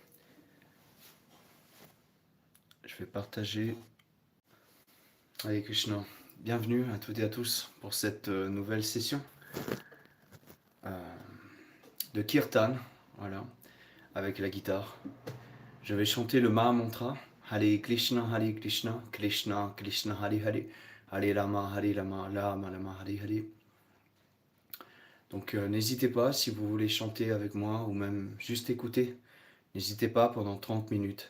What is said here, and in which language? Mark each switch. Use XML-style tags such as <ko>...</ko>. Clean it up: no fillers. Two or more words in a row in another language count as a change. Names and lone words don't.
<fr>Je vais partager.</fr> <sa>Hare Krishna.</sa> <fr>Bienvenue à toutes et à tous pour cette nouvelle session de Kirtan, voilà, avec la guitare. Je vais chanter le Maha Mantra.</fr> <sa>Hare Krishna, Krishna Krishna, Hare Hare, Hare Rama, Rama Rama, Hare Hare.</sa> <fr>Donc n'hésitez pas, si vous voulez chanter avec moi ou même juste écouter, n'hésitez pas pendant 30 minutes.</fr>